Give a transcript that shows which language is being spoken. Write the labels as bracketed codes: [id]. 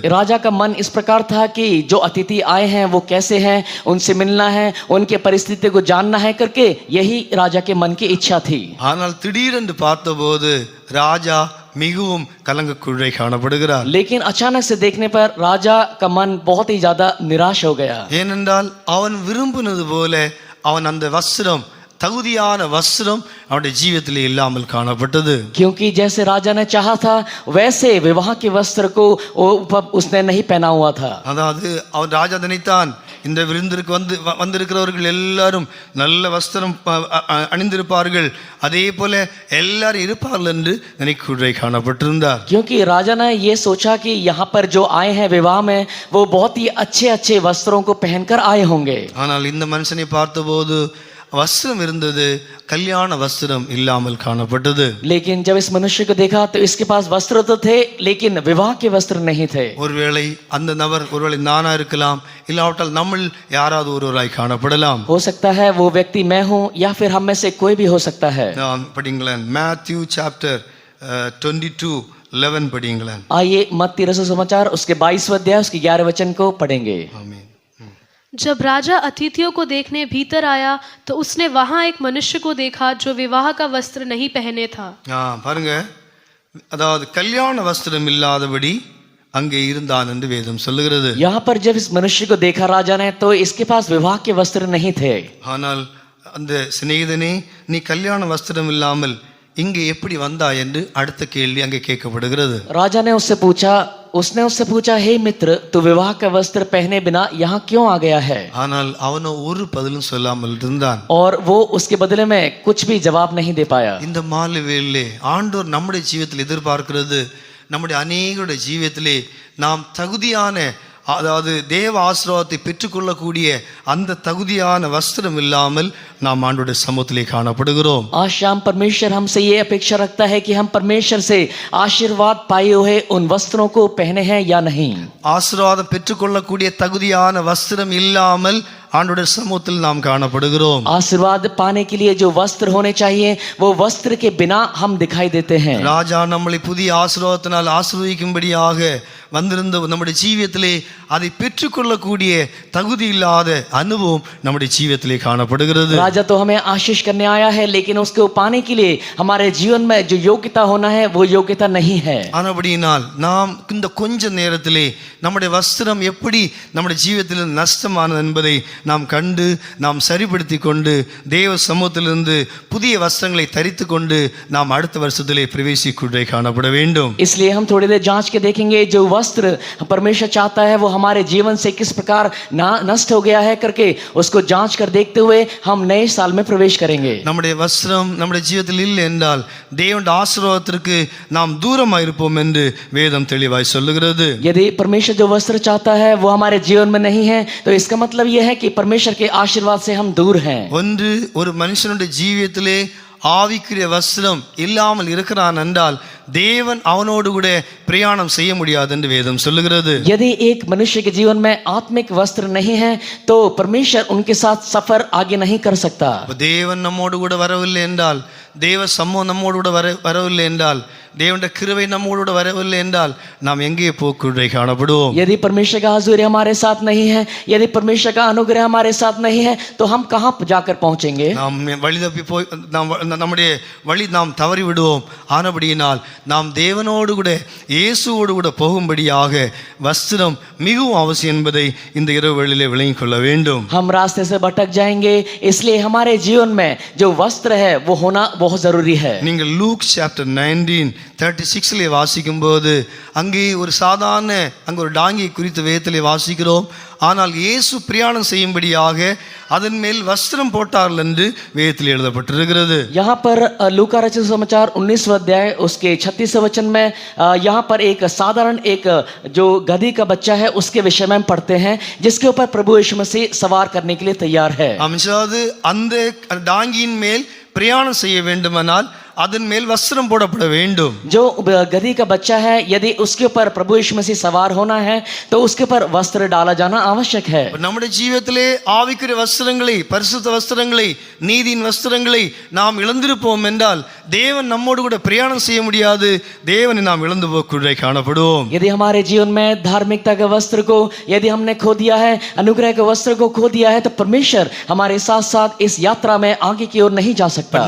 [hi] राजा का मन इस प्रकार था कि जो अतिथि आए हैं वो कैसे हैं, उनसे मिलना है, उनके परिस्थिति को जानना है करके यही राजा के मन की इच्छा थी. [ta] ஆனால் திடீரென்று பார்த்தபோது ராஜா மிகவும் கலங்கக்குள்ளே காணப்படுகிறார். [hi] लेकिन अचानक से देखने पर राजा का मन बहुत ही ज्यादा निराश हो गया. [ta] ஏனென்றால் அவன் விரும்பினது போல அவன் அந்த வஸ்திரம், தகுதியான வஸ்திரம் அவனுடைய ஜீவிதத்திலே இல்லாமல் காணப்பட்டது. [hi] क्योंकि जैसे राजा ने चाहा था वैसे विवाह के वस्त्र को उसने नहीं पहना हुआ था. [ta] அதாவது அவன் ராஜா நினைத்தான் இந்த விருந்திற்கு வந்திருக்கிறவர்கள் எல்லாரும் நல்ல வஸ்திரம் அணிந்திருப்பார்கள், அதே போல எல்லாரும் இருப்பார்கள் என்று நினைக்குள்ளே காணப்பட்டிருந்தார். [hi] क्योंकि राजा ने ये सोचा कि यहाँ पर जो आए हैं विवाह में वो बहुत ही अच्छे अच्छे वस्त्रों को पहनकर आए होंगे. [ta] ஆனால் இந்த மனுஷனை பார்த்தபோது வஸ்திரம் இருந்தது, கல்யாண வஸ்திரம் இல்லாமல் காணப்பட்டது. [hi] लेकिन जब इस मनुष्य को देखा तो इसके पास वस्त्र तो थे लेकिन विवाह के वस्त्र नहीं थे. [ta] ஒருவேளை அந்த நபர் ஒருவேளை நானா இருக்கலாம், இல்லாவிட்டால் நம்மில் யாராவது ஒருவராய் காணப்படலாம். [hi] हो सकता है वो व्यक्ति मैं हूं या फिर हम में से कोई भी हो सकता है. [ta] நாம் படிங்களேன், மேத்யூ சாப்டர் 22:11 படிங்களேன். [hi] आइए मत्ती रसूल समाचार उसके 22वें अध्याय उसके 11वें वचन को पढ़ेंगे. [ta] ஆமென். [hi] जब राजा अतिथियों को देखने भीतर आया तो उसने वहां एक मनुष्य को देखा जो विवाह का वस्त्र नहीं पहने था. [ta] பாருங்க, அதாவது கல்யாண வஸ்திரம் இல்லாதபடி அங்கே இருந்தான் என்று வேதம் சொல்லுகிறது. [hi] यहाँ पर जब इस मनुष्य को देखा राजा ने तो इसके पास विवाह के वस्त्र नहीं थे. [ta] ஆனால் அந்த சிநேகிதனே, நீ கல்யாண வஸ்திரம் இல்லாமல் இங்கே எப்படி வந்தாய் என்று அடுத்த கேள்வி அங்கே கேட்கப்படுகிறது. [hi] राजा ने उसने उससे पूछा, हे मित्र, तू विवाह का वस्त्र पहने बिना यहाँ क्यों आ गया है? [ta] ஆனால் அவனோ ஒரு பதிலும் சொல்லாமல் இருந்தான். [hi] और वो उसके बदले में कुछ भी जवाब नहीं दे पाया. [ta] இந்த மாலை வேளையிலே ஆண்டவர் நம்முடைய ஜீவிதத்தில் எதிர்பார்க்கிறது, நம்முடைய அநேகருடைய ஜீவிதத்திலே நாம் தகுதியான, அதாவது தேவ ஆசீர்வாதத்தை பெற்றுக்கொள்ளக்கூடிய அந்த தகுதியான வஸ்திரம் இல்லாமல் நாம் ஆண்டவருடைய சமூகத்திலே காணப்படுகிறோம். [hi] आज शाम परमेश्वर हमसे ये अपेक्षा रखता है कि हम परमेश्वर से आशीर्वाद पाए हुए उन वस्त्रों को पहने हैं या नहीं. [ta] ஆசீர்வாதம் பெற்றுக்கொள்ளக்கூடிய தகுதியான வஸ்திரம் இல்லாமல் ஆண்டவருடைய சமூகத்தில் நாம் காணப்படுகிறோம். [hi] आशीर्वाद पाने के लिए जो वस्त्र होने चाहिए वो वस्त्र के बिना हम दिखाई देते हैं. [ta] ராஜா நம்மளை புதிய ஆசீர்வாதத்தினால் ஆசீர்வதிக்கும்படியாக வந்திருந்த நம்முடைய ஜீவியத்திலே அதை பெற்றுக்கொள்ளக்கூடிய தகுதி இல்லாத அனுபவம் நம்முடைய ஜீவியத்திலே காணப்படுகிறது. [hi] राजा तो हमें आशीष करने आया है लेकिन उसको पाने के लिए हमारे जीवन में जो योग्यता होना है वो योग्यता नहीं है. [ta] ஆனபடியினால் நாம் இந்த கொஞ்ச நேரத்திலே நம்முடைய வஸ்திரம் எப்படி நம்முடைய ஜீவியத்தில் நஷ்டமானது என்பதை நாம் கண்டு நாம் சரிப்படுத்தி கொண்டு தேவ சமூகத்திலிருந்து புதிய வஸ்திரங்களை தரித்து கொண்டு நாம் அடுத்த வருஷத்திலே பிரவேசிக்குள்ளே காணப்பட வேண்டும். [hi] इसलिए हम थोड़ी देर जांच के देखेंगे जो वस्त्र परमेश्वर चाहता है वो हमारे जीवन से किस प्रकार नष्ट हो गया है करके उसको जांच कर देखते हुए हम नए साल में प्रवेश करेंगे. [ta] நம்முடைய வஸ்திரம் நம்முடைய ஜீவிதத்தில் இல்லை என்றால் தேவனுடைய ஆசீர்வாதத்திற்கு நாம் தூரமாக இருப்போம் என்று வேதம் தெளிவாய் சொல்லுகிறது. [hi] यदि परमेश्वर जो वस्त्र चाहता है वो हमारे जीवन में नहीं है तो इसका मतलब यह है कि परमेश्वर के आशीर्वाद से हम दूर हैं. [ta] ஒன்று, ஒரு மனுஷனுடைய ஜீவியத்திலே ஆவிக்குரிய வஸ்திரம் இல்லாமல் இருக்கிறான் என்றால் தேவன் அவனோடு கூட பிரயாணம் செய்ய முடியாது என்று வேதம் சொல்லுகிறது. [hi] यदि एक मनुष्य के जीवन में आत्मिक वस्त्र नहीं है तो परमेश्वर उनके साथ सफर आगे नहीं कर सकता. [ta] தேவன் நம்மோடு கூட வரவில்லை என்றால், தேவ சமூகம் நம்மோடு கூட வரவில்லை என்றால், தேவனுடைய கிருபை நம்மோடு கூட வரவில்லை என்றால் நாம் எங்கே போக்குள்ளே காணப்படுவோம்? [hi] यदि परमेश्वर का हजूरी हमारे साथ नहीं है, यदि परमेश्वर का अनुग्रह हमारे साथ नहीं है तो हम कहाँ जाकर पहुंचेंगे? [ta] நாம் வழி தப்பி போய் நம்முடைய வழி நாம் தவறி விடுவோம். ஆனபடியினால் நாம் தேவனோடு கூட இயேசுவோடு கூட போகும்படியாக வஸ்திரம் மிகவும் அவசியம் என்பதை இந்த இரவு வேளையிலே விளங்கிக் கொள்ள வேண்டும். [hi] हम रास्ते से भटक जाएंगे, इसलिए हमारे जीवन में जो वस्त्र है वो होना बहुत जरूरी है. [ta] நீங்கள் லூக் சாப்டர் 19:36 வாசிக்கும் போது அங்கே ஒரு சாதாரண அங்கே ஒரு டாங்கியை குறித்த வேதத்திலே வாசிக்கிறோம். ஆனால் இயேசு பிரயாணம் செய்யும்படியாக அதன் மேல் வஸ்திரம் போட்டார்கள் என்று வேதத்தில் எழுதப்பட்டிருக்கிறது. [hi] यहाँ पर लूका रचित समाचार 19वां अध्याय उसके 36वें वचन में यहाँ पर एक साधारण एक जो गधी का बच्चा है उसके विषय में हम पढ़ते हैं जिसके ऊपर प्रभु यीशु मसीह सवार करने के लिए तैयार है. [ta] அந்த டாங்கியின் மேல் பிரயாணம் செய்ய வேண்டுமானால் அதன் மேல் வஸ்திரம் போடப்பட வேண்டும். [hi] जो गधी का बच्चा है यदि उसके ऊपर प्रभु यीशु मसीह सवार होना है तो उसके ऊपर वस्त्र डाला जाना आवश्यक है. [ta] நம்முடைய ஜீவிதத்திலே ஆவிக்குரிய வஸ்திரங்களை, பரிசுத்த வஸ்திரங்களை, நீதியின் வஸ்திரங்களை நாம் இழந்திருப்போம் என்றால் தேவன் நம்மோடு கூட பிரயாணம் செய்ய முடியாது. தேவனை நாம் இழந்து போக்குள்ளே காணப்படுவோம். [hi] यदि हमारे जीवन में धार्मिकता के वस्त्र को यदि हमने खो दिया है, अनुग्रह के वस्त्र को खो दिया है तो परमेश्वर हमारे साथ साथ इस यात्रा में आगे की ओर नहीं जा सकता.